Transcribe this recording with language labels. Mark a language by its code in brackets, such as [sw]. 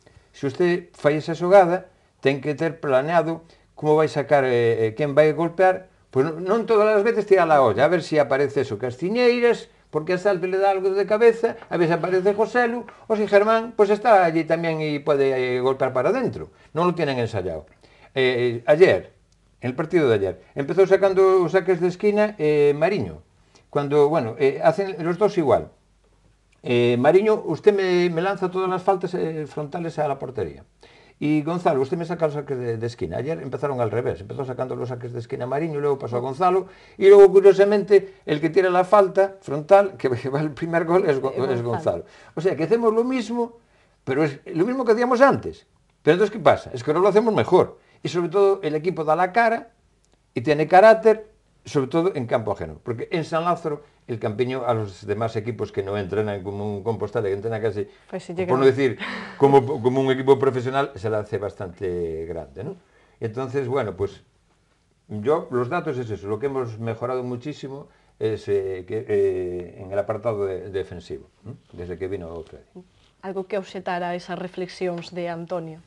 [gl] Se usted fai esa xogada, ten que ter planeado como vai sacar, quen vai golpear, pois non todas as veces tira a olla, a ver se aparece eso, Castiñeiras, porque a Salve le dá algo de cabeza, a ver se aparece Joselu, ou se Germán, pois está allí tamén e pode golpear para dentro. [es] Non lo tienen ensayado. Ayer, en el partido de ayer, [gl] empezou sacando os saques de esquina [es] Mariño, cuando, bueno, hacen los dos igual. Mariño, usted me lanza todas las faltas frontales a la portería. Y Gonzalo, usted me saca los saques de esquina. Ayer empezaron al revés, empezó sacando los saques de esquina Mariño, luego pasó a Gonzalo, y luego, curiosamente, el que tira la falta frontal, que va el primer gol, es Gonzalo. O sea, que hacemos lo mismo, pero es lo mismo que hacíamos antes. Pero entonces, ¿qué pasa? Es que ahora lo hacemos mejor. Y sobre todo, el equipo da la cara y tiene carácter, sobre todo en campo ajeno. Porque en San Lázaro, el campiño a los demás equipos que no entrenan como un Compostela, que entrenan casi, pues si por no decir, como un equipo profesional, se la hace bastante grande, ¿no? Entonces, bueno, pues yo, los datos es eso, lo que hemos mejorado muchísimo es en el apartado defensivo, ¿no? Desde que vino Freddy. [gl] Algo que obxetara esas reflexións de Antonio?